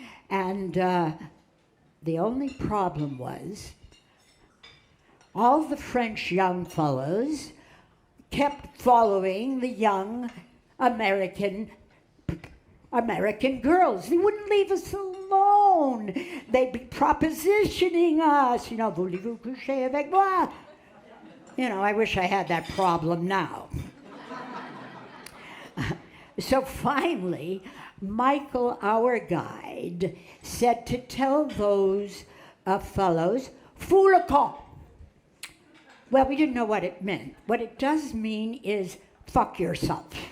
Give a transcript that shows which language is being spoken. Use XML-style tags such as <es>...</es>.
<en>And the only problem was all the French young fellows kept following the young American girls. They wouldn't leave us alone. They'd be propositioning us.</en> <fr>You know, voulez-vous coucher avec moi?</fr> <en>You know, I wish I had that problem now. So finally, Michael, our guide, said to tell those fellows,</en> <fr>"Fous le camp."</fr> <en>Well, we didn't know what it meant. What it does mean is fuck yourself.</en>